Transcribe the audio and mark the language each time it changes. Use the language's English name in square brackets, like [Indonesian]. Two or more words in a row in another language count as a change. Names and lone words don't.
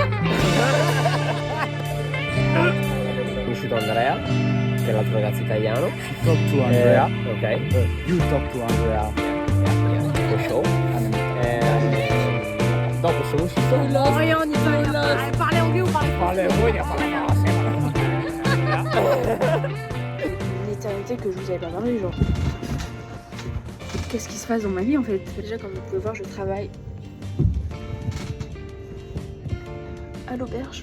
[Italian] Ho conosciuto Andrea, che è l'altro ragazzo italiano. [English] Talk to Andrea. Ok. You talk to Andrea. For show. [Italian] Dopo sono uscito. [French] Rien en italien. Parlez anglais ou parlez Parlez voi, Une éternité que je vous avais pas parlé, genre. Qu'est-ce qui se passe dans ma vie en fait? Déjà, comme vous pouvez voir, je travaille à l'auberge.